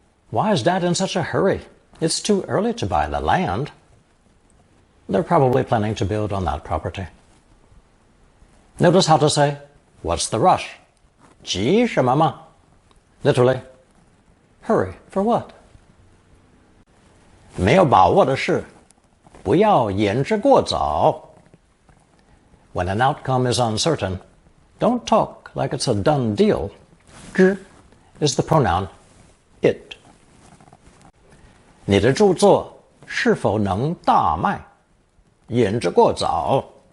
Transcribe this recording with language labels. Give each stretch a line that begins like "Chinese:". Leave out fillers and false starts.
English: Why is Dad in such a hurry? It's too early to buy the land. They're probably planning to build on that property. Notice how to say, what's the rush?
Chinese: 急什么嘛?
English: Literally, hurry for what?
Chinese: 没有把握的事，不要言之过早。
English: When an outcome is uncertain, don't talk like it's a done deal. 之 is the pronoun it.
Chinese: 你的著作是否能大卖？言之过早。